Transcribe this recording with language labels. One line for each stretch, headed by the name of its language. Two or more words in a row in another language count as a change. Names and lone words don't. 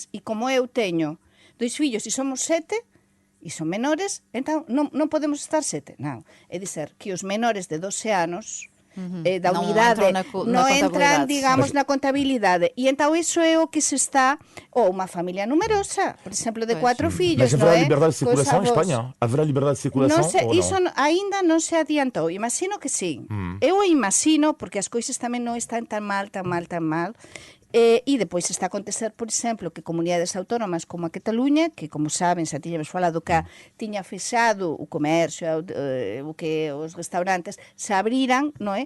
Galician: E como eu teño 2 fillos e somos 7, e son menores, entón non podemos estar 7. Non, é dizer, que os menores de 12 anos da unidade non entran, digamos, na contabilidade. E entón iso é o que se está, ou unha familia numerosa, por exemplo, de 4 fillos,
Portuguese: mas haverá liberdade de circulação em Espanha? Haverá liberdade de circulação ou
Galician: iso ainda non se adiantou. Imagino que sí. Eu imagino, porque as coisas tamén non están tan mal, e depois está a acontecer, por exemplo, que comunidades autónomas como a Cataluña, que como saben, xa tiñamos falado que tiña fechado o comercio, o que os restaurantes se abriran, non é?